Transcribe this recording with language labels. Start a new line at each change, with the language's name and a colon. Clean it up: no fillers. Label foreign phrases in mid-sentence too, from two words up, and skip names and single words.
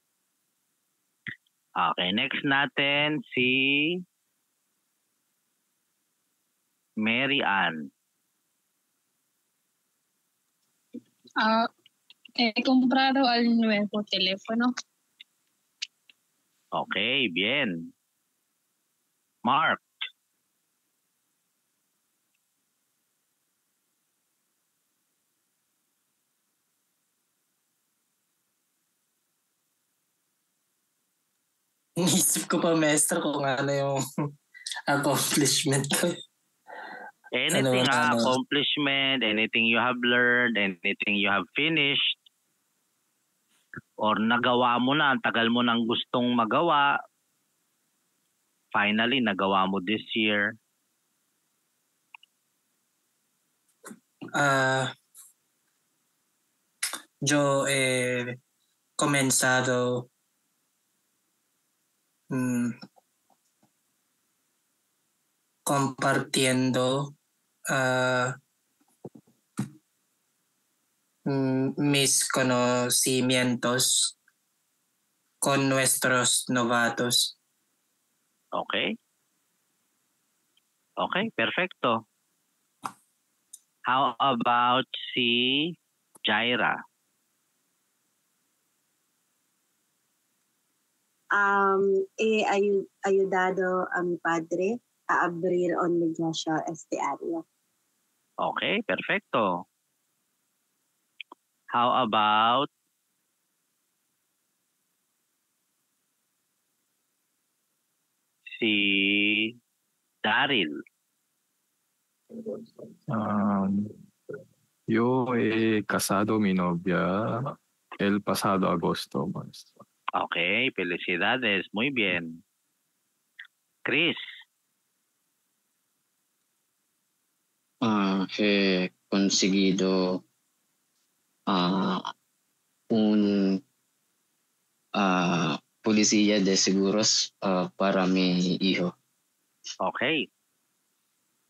Filipino: Okay, next natin si Mary Ann.
Spanish: He comprado al nuevo teléfono. Okay, bien. Mark.
Filipino: Inisip ko pa, maestro, kung ano yung accomplishment ko.
English: Anything, accomplishment, anything you have learned, anything you have finished, or
Filipino: nagawa mo na, ang tagal mo nang gustong magawa,
English: finally,
Filipino: nagawa mo
English: this year.
Spanish: Yo he comenzado compartiendo mis conocimientos con nuestros novatos. Okay. Okay, perfecto.
English: How about si Jaira?
Spanish: He ayudado a mi padre a abrir un negosyo este área. Okay, perfecto.
English: How about si Daryl?
Spanish: Yo he casado mi novia el pasado agosto, maestro. Okay, felicidades. Muy bien. Chris. He conseguido un policía de seguros para mi hijo. Okay.